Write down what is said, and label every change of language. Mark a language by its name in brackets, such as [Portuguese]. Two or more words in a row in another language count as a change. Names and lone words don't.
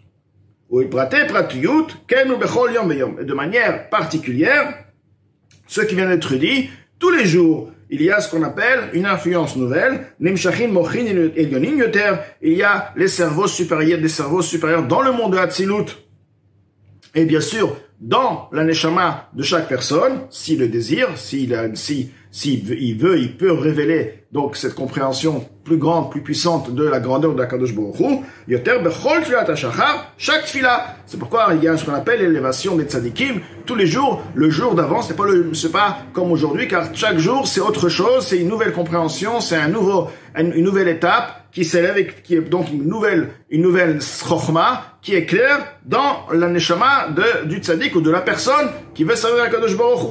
[French] De manière particulière, ce qui vient d'être dit, tous les jours, il y a ce qu'on appelle une influence nouvelle, il y a les cerveaux supérieurs, des cerveaux supérieurs dans le monde de Hatzilut. Et bien sûr, dans la neshama de chaque personne, s'il le désire, s'il veut, il peut révéler donc cette compréhension plus grande, plus puissante de la grandeur de la [Hebrew] קדוש ברוך הוא. יותר בכל תפילת השחר, [French] chaque tfila. C'est pourquoi il y a ce qu'on appelle l'élévation des tzadikim. Tous les jours, le jour d'avant, c'est pas comme aujourd'hui, car chaque jour c'est autre chose, c'est une nouvelle compréhension, c'est une nouvelle étape qui s'élève et qui est donc une nouvelle chokhma qui est claire dans la neshama du tzadik ou de la personne qui veut servir à [Hebrew] קדוש ברוך הוא.